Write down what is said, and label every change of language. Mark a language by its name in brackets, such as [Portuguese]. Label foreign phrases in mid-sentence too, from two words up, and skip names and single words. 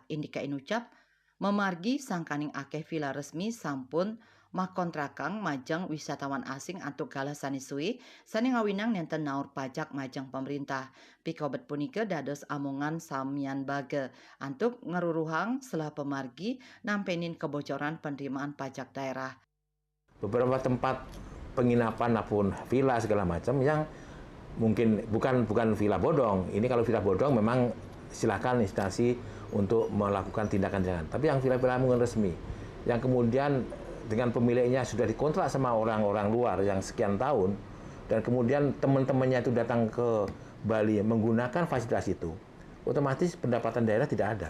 [Balinese] Indika inucap memargi sangkaning akeh villa resmi sampun makontrakang majang [Indonesian] wisatawan asing [Balinese] antuk galah sani suwi sani ngawinang nenten naur pajak majang pemerintah. Pikobet punika dados amongan samian bage antuk ngeruruhang selah pemargi nampenin [Indonesian] kebocoran penerimaan pajak daerah. Beberapa tempat penginapan maupun villa segala macam yang mungkin bukan villa bodong. Ini kalau villa bodong memang silakan instansi untuk melakukan tindakan. Tapi yang villa-villa mungkin resmi, yang kemudian dengan pemiliknya sudah dikontrak sama orang-orang luar yang sekian tahun, dan kemudian teman-temannya itu datang ke Bali menggunakan fasilitas itu, otomatis pendapatan daerah tidak ada.